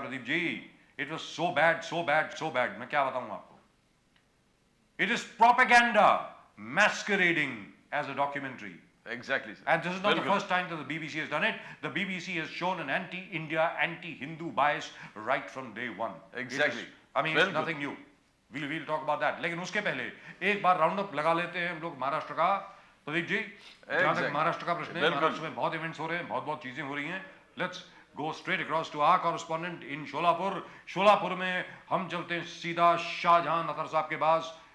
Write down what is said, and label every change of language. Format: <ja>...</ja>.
<en>Pradeep ji, it was so bad, so bad, so bad.</en> <hi>मैं क्या बताऊं आपको?</hi> <en>It is propaganda masquerading as a documentary. Exactly, sir. And this is not the first time that the BBC has done it. The BBC has shown an anti-India, anti-Hindu bias right from day one. Exactly. I mean, it's nothing new. We'll talk about that.</en> <hi>लेकिन उसके पहले एक बार round up लगा लेते हैं हम लोग महाराष्ट्र का। प्रदीप जी, जहां तक महाराष्ट्र का प्रश्न है, महाराष्ट्र में बहुत इवेंट्स हो रहे हैं, बहुत बहुत चीजें हो रही हैं।</hi> <en>Let's go straight across to our correspondent in Sholapur.</en> <hi>शोलापुर में हम चलते हैं सीधा शाहजहां नथर साहब के पास।</hi>